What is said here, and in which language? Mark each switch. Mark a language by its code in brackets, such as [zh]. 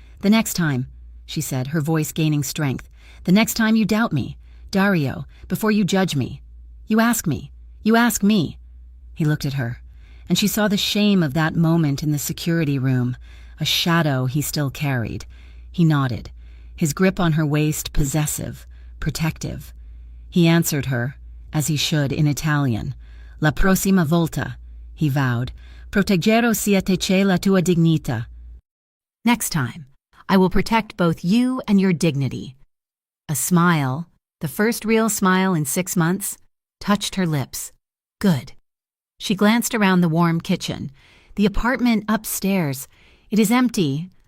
[en] "The next time," she said, her voice gaining strength, "the next time you doubt me, Dario, before you judge me. You ask me. You ask me." He looked at her, and she saw the shame of that moment in the security room, a shadow he still carried. He nodded, his grip on her waist possessive, protective. He answered her, as he should in Italian. [it] "La prossima volta," [en] he vowed, [it] "proteggerò sia te che la tua dignità." [en] "Next time, I will protect both you and your dignity." A smile, the first real smile in 6 months, touched her lips. "Good." She glanced around the warm kitchen. "The apartment upstairs. It is empty.